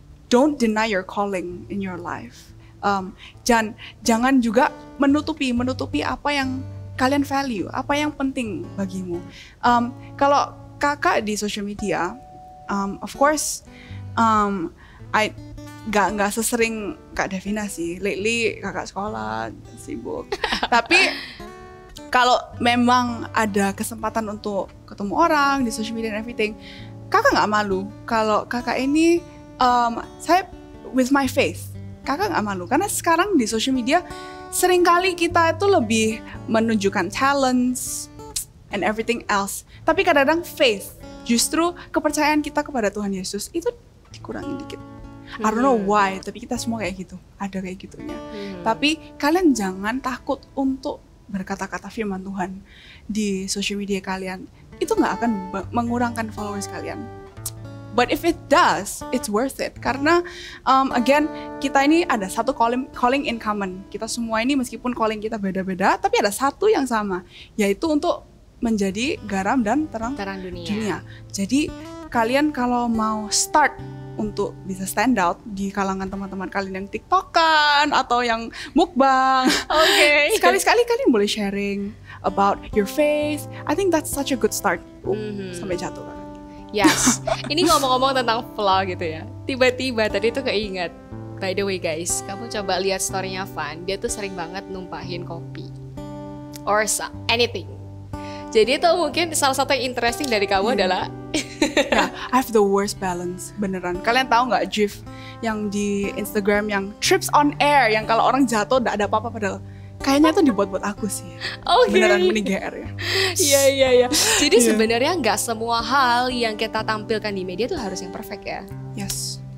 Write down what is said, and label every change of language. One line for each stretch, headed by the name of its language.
English: Don't deny your calling in your life.
Indonesian: Jangan juga menutupi apa yang kalian value, apa yang penting bagimu. Kalau kakak di social media,
English: of course,
Indonesian: I nggak sesering Kak Devina sih. Lately kakak sekolah sibuk. Tapi kalau memang ada kesempatan untuk ketemu orang di social media
English: and everything,
Indonesian: kakak nggak malu. Kalau kakak ini, saya
English: with my faith,
Indonesian: kakak nggak malu. Karena sekarang di social media seringkali kita itu lebih menunjukkan
English: talents and everything else.
Indonesian: Tapi kadang-kadang faith, justru kepercayaan kita kepada Tuhan Yesus itu dikurangin dikit.
English: I don't know why,
Indonesian: tapi kita semua kayak gitu, ada kayak gitunya. Tapi kalian jangan takut untuk berkata-kata firman Tuhan di social media kalian. Itu nggak akan mengurangkan followers kalian.
English: But if it does, it's worth it.
Indonesian: Karena again, kita ini ada satu calling in common. Kita semua ini meskipun calling kita beda-beda, tapi ada satu yang sama, yaitu untuk menjadi garam dan terang dunia. Jadi kalian kalau mau start untuk bisa stand out di kalangan teman-teman kalian yang TikTokan atau yang mukbang, sekali-sekali kalian boleh
English: sharing about your faith. I think that's such a good start.
Indonesian: Sampai jatuh kan. Yes, ini ngomong-ngomong tentang vlog gitu ya. Tiba-tiba tadi tuh keinget.
English: By the way guys,
Indonesian: kamu coba lihat story-nya Van. Dia tuh sering banget numpahin kopi
English: or anything.
Indonesian: Jadi itu mungkin salah satu yang interesting dari kamu adalah
English: yeah, I have the worst balance, beneran.
Indonesian: Kalian tahu nggak GIF yang di Instagram yang trips on air, yang kalau orang jatuh nggak ada apa-apa, padahal kayaknya itu dibuat-buat aku sih. Beneran mending GR ya. Iya. Jadi sebenarnya nggak semua hal yang kita tampilkan di media tuh harus yang perfect ya. Yes.